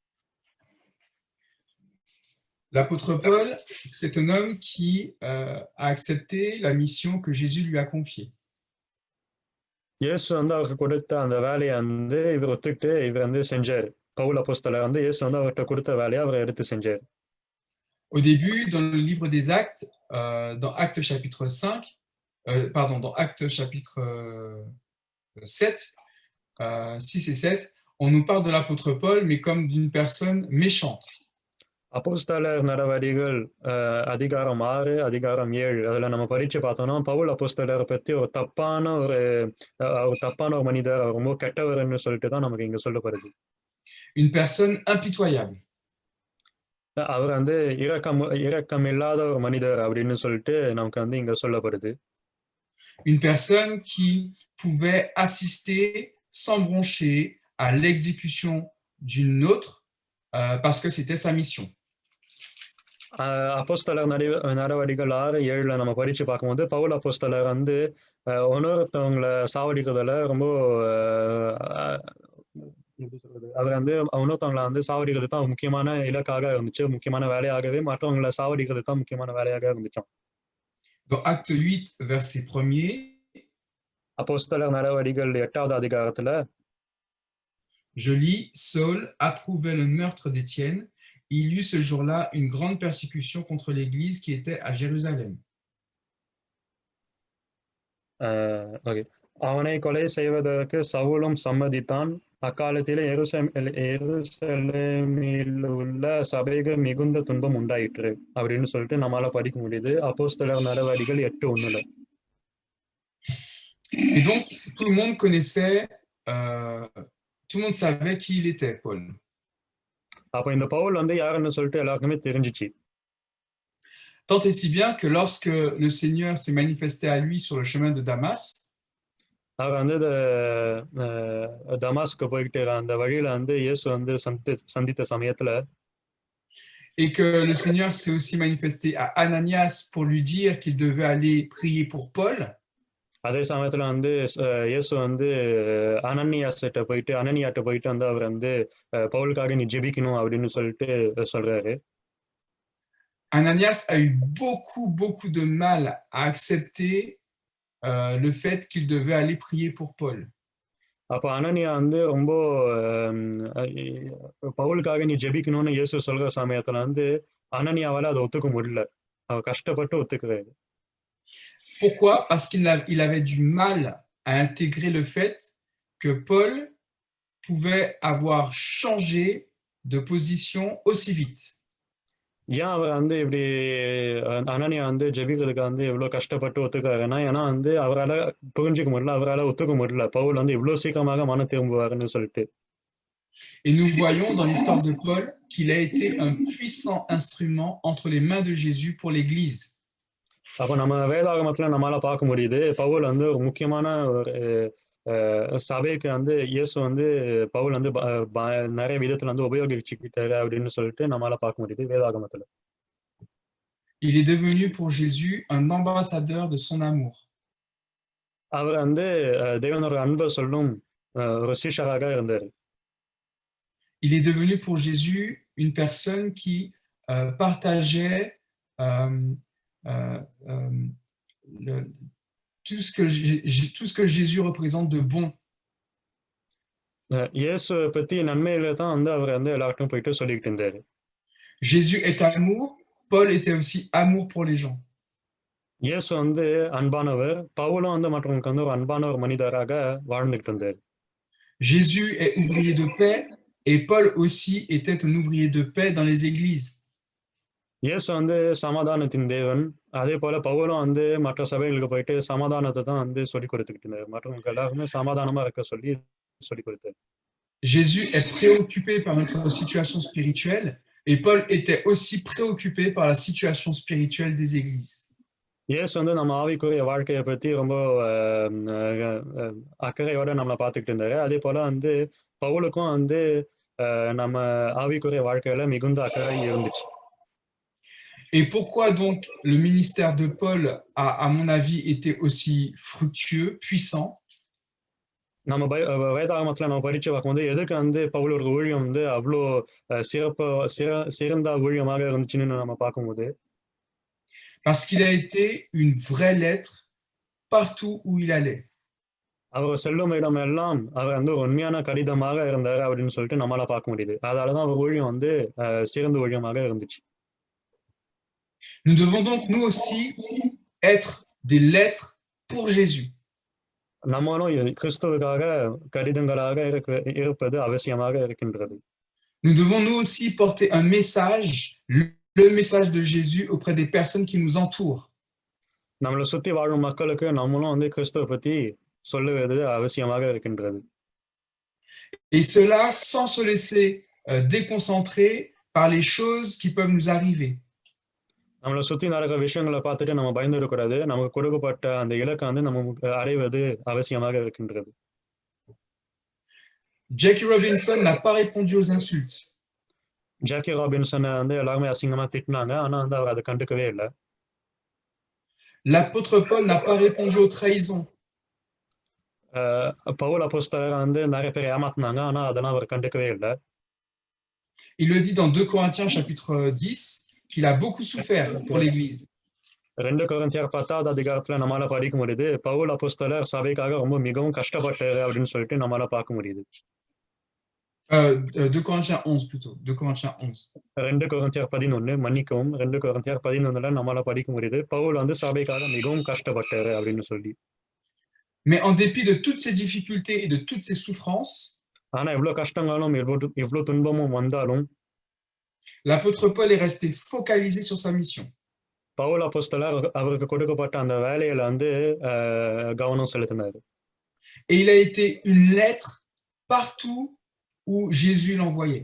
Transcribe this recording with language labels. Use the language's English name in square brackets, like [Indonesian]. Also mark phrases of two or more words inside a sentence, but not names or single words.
[French] L'apôtre Paul, c'est un homme qui a accepté la mission que Jésus lui a confiée. [Tamil] இயேசு வந்து அவருக்கு கொடுத்த அந்த வேலையை வந்து இவர் ஒத்துக்கிட்டு இவர் வந்து செஞ்சாரு. பவுல் அப்போஸ்தலர் வந்து இயேசு வந்து அவர்கிட்ட கொடுத்த வேலையை அவர் எடுத்து செஞ்சாரு. [French] Au début, dans le livre des Actes, dans Actes chapitre 5, dans Actes chapitre 7, 6 et 7, on nous parle de l'apôtre Paul, mais comme d'une personne méchante. [Tamil] அப்போஸ்தலர் நடவடிக்கைகள் அதிகாரம் 6, அதிகாரம் 7 அதுல நம்ம படிச்சு பார்த்தோம்னா பவுல் அப்போஸ்தலரை பத்தி ஒரு தப்பான ஒரு மனிதர், ரொம்ப கெட்டவர்னு சொல்லிட்டு தான் நமக்கு இங்க சொல்லப்படுது. [French] Une personne impitoyable. [Tamil] அவர் வந்து இரக்கம் இல்லாத ஒரு மனிதர் அப்படின்னு சொல்லிட்டு நமக்கு வந்து இங்க சொல்லப்படுது. [French] Une personne qui pouvait assister sans broncher à l'exécution d'une autre parce que c'était sa mission. [Tamil] அப்போஸ்தலர் நடவடிக்கைகள் 6:7 நம்ம படிச்சு பார்க்கும்போது பவுல் அப்போஸ்தலர் வந்து இன்னொருத்தவங்களை சாவடிக்கிறதுல ரொம்ப அவர் வந்து இன்னொருத்தவங்களை வந்து சாவடிக்கிறது தான் முக்கியமான இலக்காக இருந்துச்சு, முக்கியமான வேலையாகவே மற்றவங்களை சாவடிக்கிறது தான் முக்கியமான வேலையாக இருந்துச்சாம். [French] Dans Acte 8, verset 1er, [Tamil] அப்போஸ்தலர் நடவடிக்கைகள் 8வது அதிகாரத்துல [French] je lis, Saul approuvait le meurtre d'Étienne. Il y eut ce jour-là une grande persécution contre l'Église qui était à Jérusalem. [Tamil] அவனை கொலை செய்வதற்கு சவுலும் சம்மதித்தான். அக்காலத்திலே எருசலேமில் உள்ள சபைக்கு மிகுந்த துன்பம் உண்டாயிற்று அப்படின்னு சொல்லிட்டு நம்மளால படிக்க முடியுது. அப்போஸ்தலர் நடவடிக்கைகள் 8:1. [French] Et donc tout le monde connaissait, tout le monde savait qui il était, Paul. [Tamil] அப்ப இந்த பவுல் வந்து யாருன்னு சொல்லிட்டு எல்லாருக்குமே தெரிஞ்சிச்சு. [French] Tant et si bien que lorsque le Seigneur s'est manifesté à lui sur le chemin de Damas, [Tamil] அவர் வந்து தமாஸ்க்கு போய்கிட்டு அந்த வழியில வந்து இயேசு வந்து சந்தித்த சமயத்துல [French] et que le Seigneur s'est aussi manifesté à Ananias pour lui dire qu'il devait aller prier pour Paul. [Tamil] அதே சமயத்துல வந்து இயேசு வந்து அனனியாட்ட போயிட்டு வந்து அவர் வந்து பவுலுக்காக நீ ஜெபிக்கணும் அப்படின்னு சொல்லிட்டு சொல்றாரு. [French] Ananias a eu beaucoup de mal à accepter le fait qu'il devait aller prier pour Paul. [Tamil] அப்ப அனனியா வந்து ரொம்ப பவுலுக்காக நீ ஜெபிக்கணும்னு இயேசு சொல்ற சமயத்துல வந்து அனனியாவால அதை ஒத்துக்க முடியல. அவர் கஷ்டப்பட்டு ஒத்துக்கிறாரு. [French] Pourquoi? Parce qu'il avait du mal à intégrer le fait que Paul pouvait avoir changé de position aussi vite. [Tamil] ஏன் அவர் வந்து இப்படி அனனியா வந்து ஜெபிக்கிறதுக்கு வந்து இவ்வளவு கஷ்டப்பட்டு ஒத்துக்காருன்னா, ஏன்னா வந்து அவரால் புரிஞ்சுக்க முடியல, அவரால் ஒத்துக்க முடியல பவுல் வந்து இவ்வளவு சீக்கிரமாக மன திரும்புவாருன்னு சொல்லிட்டு. [French] Et nous voyons dans l'histoire de Paul qu'il a été un puissant instrument entre les mains de Jésus pour l'Église. [Tamil] அப்ப நம்ம வேதாகமத்துல நம்மளால பார்க்க முடியுது பவுல் வந்து ஒரு முக்கியமான ஒரு சபைக்கு வந்து இயேசு வந்து பவுல் வந்து நிறைய விதத்துல வந்து உபயோகிச்சுக்கிட்டாரு அப்படின்னு சொல்லிட்டு நம்மளால பார்க்க முடியுது வேதாகமத்துல. [French] Il est devenu pour Jésus un ambassadeur de son amour. [Tamil] அவர் வந்து தேவனோட அன்பை சொல்லும் ஒரு சீஷராக இருந்தாரு. [French] Il est devenu pour Jésus une personne qui partageait tout ce que Jésus représente de bon. [Tamil] இயேசு பத்தி நன்மையில தான் வந்து அவர் வந்து எல்லாருக்கும் போயிட்டு சொல்லிட்டு இருந்தாரு. [French] Jésus est amour, Paul était aussi amour pour les gens. [Tamil] இயேசு வந்து அன்பானவர், பவுலும் வந்து மற்றவங்களுக்கு வந்து ஒரு அன்பான ஒரு மனிதராக வாழ்ந்துட்டு இருந்தாரு. [French] Jésus est ouvrier de paix et Paul aussi était un ouvrier de paix dans les églises. [Tamil] இயேசு வந்து சமாதானத்தின் தேவன், அதே போல பவுலும் வந்து மற்ற சபைகளுக்கு போயிட்டு சமாதானத்தை தான் வந்து சொல்லி கொடுத்துக்கிட்டு இருந்தாரு. மற்றவங்க எல்லாருமே சமாதானமா இருக்க சொல்லி கொடுத்தாரு. [French] Jésus est préoccupé par notre situation spirituelle, Et Paul était aussi préoccupé par la situation spirituelle des églises. [Tamil] இயேசு வந்து நம்ம ஆவிக்குரிய வாழ்க்கையை பத்தி ரொம்ப அக்கறையோட நம்மளை பார்த்துக்கிட்டு இருந்தாரு. அதே போல வந்து பவுலுக்கும் வந்து நம்ம ஆவிக்குரிய வாழ்க்கையில மிகுந்த அக்கறை இருந்துச்சு. [French] Et pourquoi donc le ministère de Paul a, à mon avis, été aussi fructueux, puissant? [Tamil] நம்ம வேதாகமத்துல நம்ம பரீட்சை பார்க்கும்போது எதுக்கு வந்து பவுலோட ஊழியம் வந்து அவ்வளோ சிறந்த ஊழியமாக இருந்துச்சுன்னு நம்ம பார்க்கும்போது, [French] Parce qu'il a été une vraie lettre partout où il allait. [Tamil] அவர் செல்லும் இடம் எல்லாம் அவர் வந்து ஒரு உண்மையான கடிதமாக இருந்தார் அப்படின்னு சொல்லிட்டு நம்மளால பார்க்க முடியுது. அதனாலதான் அவர் ஊழியம் வந்து சிறந்த ஊழியமாக இருந்துச்சு. [French] Nous devons donc nous aussi être des lettres pour Jésus. [Tamil] நம்மளும் கிறிஸ்துவுக்காக கடிதங்களாக இருப்பது அவசியமாக இருக்கின்றது. [French] Nous devons nous aussi porter un message, le message de Jésus auprès des personnes qui nous entourent. [Tamil] நம்மளை சுத்தி வாழும் மக்களுக்கு நம்மளும் வந்து கிறிஸ்துவை பத்தி சொல்லுவது அவசியமாக இருக்கின்றது. [French] Et cela sans se laisser déconcentrer par les choses qui peuvent nous arriver. [Tamil] நம்மளை சுத்தி நடக்கிற விஷயங்களை பார்த்துட்டு நம்ம பயந்து இருக்கக்கூடாது. நமக்கு கொடுக்கப்பட்ட அந்த இலக்கை வந்து நம்ம அடைவது அவசியமாக இருக்கின்றது. [French] Jackie Robinson n'a pas répondu aux insultes. [Tamil] ஜாக்கி ராபின்சனை வந்து எல்லாருமே அசிங்கமா திட்டினாங்க. ஆனா வந்து அவர் அதை கண்டுக்கவே இல்லை. [French] L'apôtre Paul n'a pas répondu aux trahisons. [Tamil] பவுல் அப்போஸ்தலர் வந்து நிறைய பேர் ஏமாத்தினாங்க. ஆனா அதெல்லாம் அவர் கண்டுக்கவே இல்லை. [French] Il le dit dans 2 Corinthiens chapitre 10 qu'il a beaucoup souffert pour l'Église. [Tamil] 2 கொரிந்தியர் 10வது அதிகாரத்துல நம்மளால படிக்க முடியுது. பவுல் அப்போஸ்தலர் சபைக்காக ரொம்ப மிகவும் கஷ்டப்பட்டாரு அப்படின்னு சொல்லிட்டு நம்மளால பார்க்க முடியுது. [French] 2 Corinthiens 11 plutôt. 2 Corinthiens 11. [Tamil] 2 கொரிந்தியர் 11 மன்னிக்கவும் 2 கொரிந்தியர் 11ல நம்மளால படிக்க முடியுது. பவுல் வந்து சபைக்காக மிகவும் கஷ்டப்பட்டாரு அப்படின்னு சொல்லி. [French] Mais en dépit de toutes ces difficultés et de toutes ces souffrances, [Tamil] ஆனா எவ்வளவு கஷ்டங்களும் எவ்வளவு துன்பமும் வந்தாலும் [French] l'apôtre Paul est resté focalisé sur sa mission. [Tamil] பவுல் அப்போஸ்தலர் அவருக்கு கொடுக்கப்பட்ட அந்த வேலையில வந்து கவனம் செலுத்தினாரு. [French] Et il a été une lettre partout où Jésus l'envoyait.